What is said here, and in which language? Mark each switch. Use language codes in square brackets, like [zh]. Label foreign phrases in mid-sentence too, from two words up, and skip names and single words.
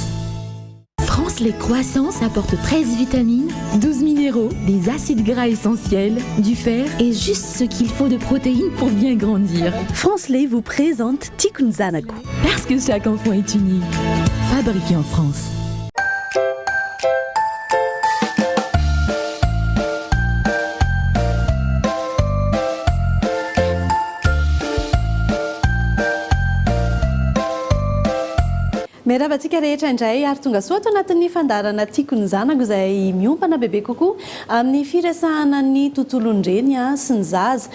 [fr] France Lait Croissance apporte 13 vitamines, 12 minéraux, des acides gras essentiels, du fer et juste ce qu'il faut de protéines pour bien grandir. France Lait vous présente Tiako Zanako. Parce que chaque enfant est unique. Fabriqué en France. [mg] Miarahaba-tsika rehetra indray ary tonga soa ato anatin'ny fandarana Tiako Zanako izay miompana bebe kokoa amin'ny firesahana ny tontolon-dreny sy ny zaza.